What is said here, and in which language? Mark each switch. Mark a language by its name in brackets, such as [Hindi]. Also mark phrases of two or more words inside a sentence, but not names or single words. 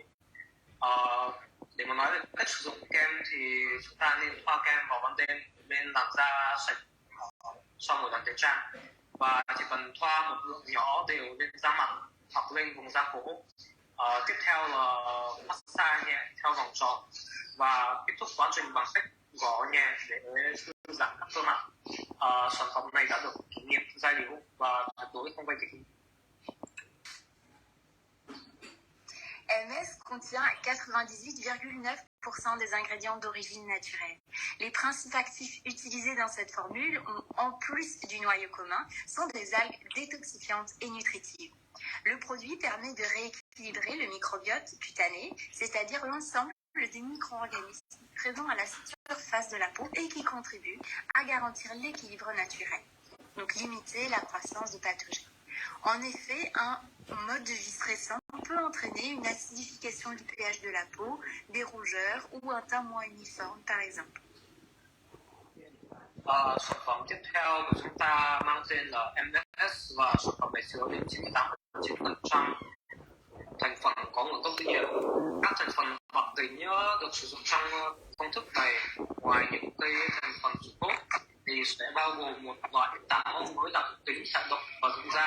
[Vietnamese] Để mà nói về cách sử dụng kem thì chúng ta nên thoa kem vào ban đêm lên làn da sạch sau mỗi lần tẩy trang, và chỉ cần thoa một lượng nhỏ đều lên da mặt hoặc lên vùng da cổ. Tiếp theo là massage nhẹ theo vòng tròn và kết thúc quá trình bằng cách gõ nhẹ để thư giãn các cơ mặt. Sản phẩm này đã được kiểm nghiệm giai điệu và tuyệt đối không gây kích. [French] MS contient 98,9% des ingrédients d'origine naturelle. Les principes actifs utilisés dans cette formule, en plus du noyau commun, sont des algues détoxifiantes et nutritives. Le produit permet de rééquilibrer le microbiote cutané, c'est-à-dire l'ensemble des micro-organismes présents à la surface de la peau et qui contribuent à garantir l'équilibre naturel, donc limiter la croissance de pathogènes. En effet, un mode de vie stressant peut entraîner une acidification du pH de la peau, des rougeurs ou un teint moins uniforme, par exemple. [Vietnamese] Sản phẩm tiếp theo của chúng ta mang tên là MS và sản phẩm này chứa đến 98% thành phần có nguồn gốc tự nhiên. Các thành phần hoạt tính được sử dụng trong công thức này, ngoài những cái thành phần chủ cốt thì sẽ bao gồm một loại táo với đặc tính hoạt động và dưỡng da.